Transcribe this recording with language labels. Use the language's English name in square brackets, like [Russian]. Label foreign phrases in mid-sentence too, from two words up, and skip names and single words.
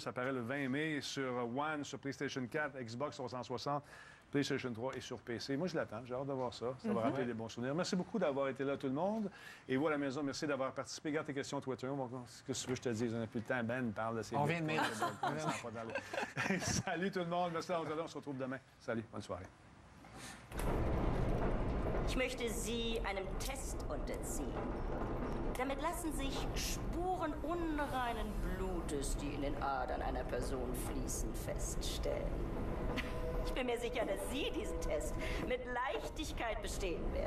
[French] Ça apparaît le 20 mai sur One, sur PlayStation 4, Xbox 360, PlayStation 3 et sur PC. Moi, je l'attends. J'ai hâte de voir ça. Ça va rappeler des bons souvenirs. Merci beaucoup d'avoir été là, tout le monde. Et vous, à la maison, merci d'avoir participé. Garde tes questions Twitter. Ce que tu veux que je te dise? On n'a plus le temps. Ben parle de ces... On vient de mettre. Salut tout le monde. Merci d'avoir été là. On se retrouve demain. Salut. Bonne soirée. [German] Ich möchte Sie einem Test unterziehen. Damit lassen sich Spuren unreinen Blutes, die in den Adern einer Person fließen, feststellen. Ich bin mir sicher, dass Sie diesen Test mit Leichtigkeit bestehen werden.